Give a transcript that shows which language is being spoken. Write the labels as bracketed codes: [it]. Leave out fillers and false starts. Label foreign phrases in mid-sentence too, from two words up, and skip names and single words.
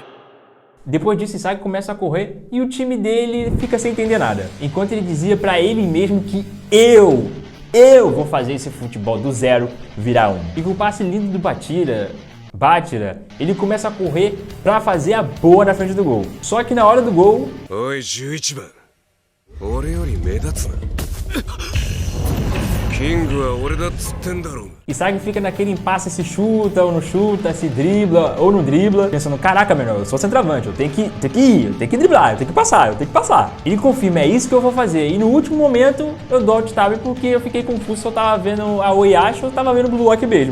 [pt] Depois disso, Sag começa a correr e o time dele fica sem entender nada. Enquanto ele dizia pra ele mesmo que eu vou fazer esse futebol do zero virar um. E com o passe lindo do Batira, ele começa a correr pra fazer a boa na frente do gol. Só que na hora do gol... [ja] Oi, 11 番. 俺より目立つな。キングは俺だっつってんだろう。 [pt] E Sag fica naquele impasse, se chuta ou não chuta, se dribla ou não dribla, pensando: caraca, menor, eu sou centroavante, eu tenho que ir, eu tenho que driblar, eu tenho que passar. Ele confirma: é isso que eu vou fazer. E no último momento eu dou [en] alt tab [pt] porque eu fiquei confuso se eu tava vendo a Oiashi ou eu tava vendo o Blue Lock mesmo.